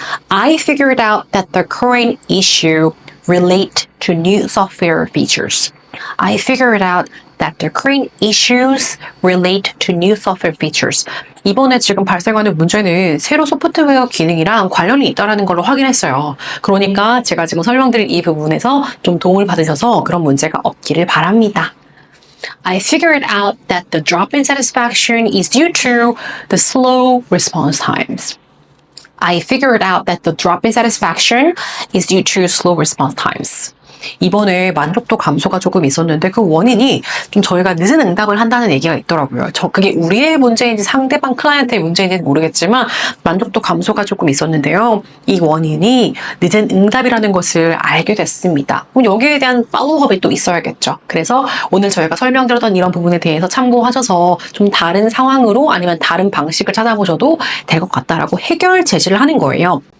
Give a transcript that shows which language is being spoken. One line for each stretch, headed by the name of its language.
English: I figured out that the current issue relate to new software features. I figured out that the current issues relate to new software features.
Korean: 이번에 지금 발생하는 문제는 새로 소프트웨어 기능이랑 관련이 있다는 걸로 확인했어요. 그러니까 제가 지금 설명드린 이 부분에서 좀 도움을 받으셔서 그런 문제가 없기를 바랍니다.
English: I figured out that the drop in satisfaction is due to the slow response times. I figured out that the drop in satisfaction is due to slow response times.
Korean: 이번에 만족도 감소가 조금 있었는데 그 원인이 좀 저희가 늦은 응답을 한다는 얘기가 있더라고요. 그게 우리의 문제인지 상대방 클라이언트의 문제인지는 모르겠지만 만족도 감소가 조금 있었는데요. 이 원인이 늦은 응답이라는 것을 알게 됐습니다. 그럼 여기에 대한 팔로우업이 또 있어야겠죠. 그래서 오늘 저희가 설명드렸던 이런 부분에 대해서 참고하셔서 좀 다른 상황으로 아니면 다른 방식을 찾아보셔도 될 것 같다라고 해결 제시를 하는 거예요.